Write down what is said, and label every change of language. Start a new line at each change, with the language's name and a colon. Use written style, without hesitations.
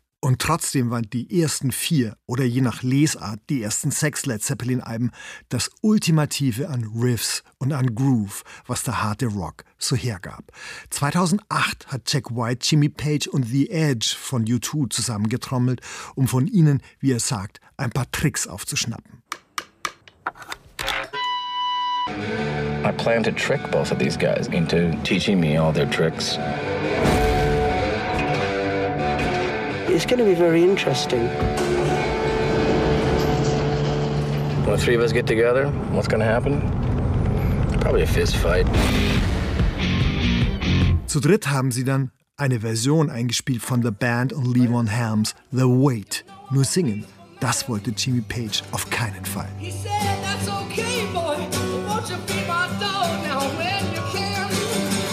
German: Und trotzdem waren die ersten vier oder je nach Lesart die ersten sechs Led Zeppelin-Alben das Ultimative an Riffs und an Groove, was der harte Rock so hergab. 2008 hat Jack White Jimmy Page und The Edge von U2 zusammengetrommelt, um von ihnen, wie er sagt, ein paar Tricks aufzuschnappen.
English: I plan to trick both of these guys into teaching me all their tricks. It's going to be very interesting. When the three of us get together, what's going to happen? Probably a fist fight.
German: Zu dritt haben sie dann eine Version eingespielt von The Band und Levon Helms' The Wait. Nur singen, das wollte Jimmy Page auf keinen Fall.
English: He said, that's okay, boy. Won't you be my dog now, man?